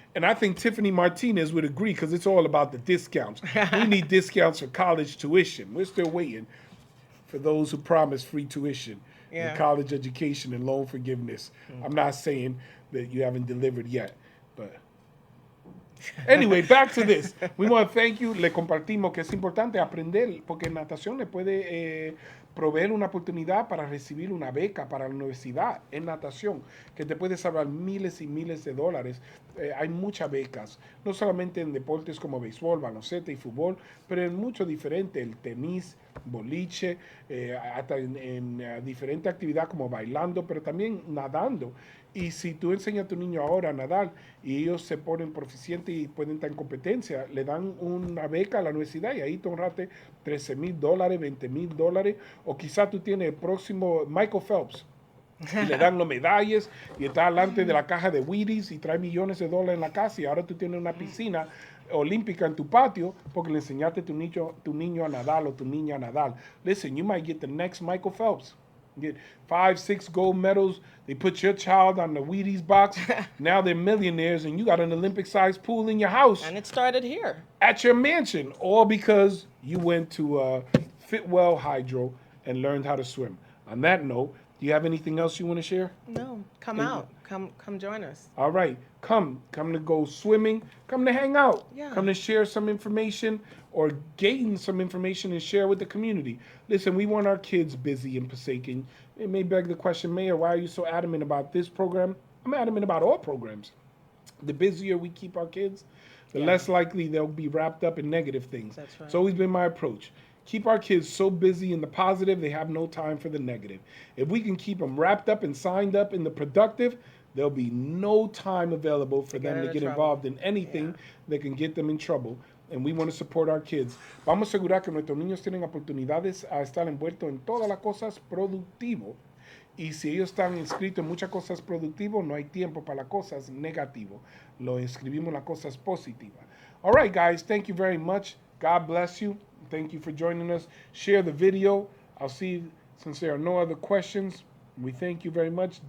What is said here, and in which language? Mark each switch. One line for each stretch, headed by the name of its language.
English: And I think Tiffany Martinez would agree because it's all about the discounts. We need discounts for college tuition. We're still waiting for those who promise free tuition and Yeah. college education and loan forgiveness. I'm not saying that you haven't delivered yet, but anyway, back to this. We want to thank you.
Spanish: Le compartimos que es importante aprender porque natación le puede proveer una oportunidad para recibir una beca para la universidad en natación que te puede salvar miles y miles de dólares. Hay muchas becas, no solamente en deportes como béisbol, baloncesto y fútbol, pero en muchos diferentes, el tenis, boliche, hasta en diferentes actividades como bailando, pero también nadando. Y si tú enseñas a tu niño ahora a nadar y ellos se ponen proficientes y pueden estar en competencia, le dan una beca a la universidad y ahí te ahorraste $13,000, $20,000, o quizás tú tienes el próximo Michael Phelps y le dan las medallas y está delante de la caja de Wheaties y trae millones de dólares en la casa y ahora tú tienes una piscina olímpica en tu patio porque le enseñaste a tu niño a nadar o tu niña a nadar.
English: Listen, you might get the next Michael Phelps. Get 5, 6 gold medals. They put your child on the Wheaties box. Now they're millionaires, and you got an Olympic-sized pool in your house And it started here. at your mansion, all because you went to Fitwell Hydro and learned how to swim. On that note, do you have anything else you want to share? No, come out. Come join us. All right, come to go swimming, come to hang out, Yeah. come to share some information or gain some information and share with the community. Listen, we want our kids busy in Passaic. It may beg the question, Mayor, why are you so adamant about this program? I'm adamant about all programs. The busier we keep our kids, the Yeah. less likely they'll be wrapped up in negative things. That's right. It's always been my approach. keep our kids so busy in the positive, they have no time for the negative. If we can keep them wrapped up and signed up in the productive, there'll be no time available for them to into get trouble. involved in anything Yeah. that can get them in trouble. And we want to support our kids.
Spanish: Vamos a asegurar que nuestros niños tienen oportunidades a estar envueltos en todas las cosas productivas. Y si ellos están inscritos en muchas cosas productivas, no hay tiempo para las cosas negativas. Lo inscribimos en las cosas positivas.
English: All right, guys, thank you very much. God bless you. Thank you for joining us. Share the video. I'll see, since there are no other questions, we thank you very much.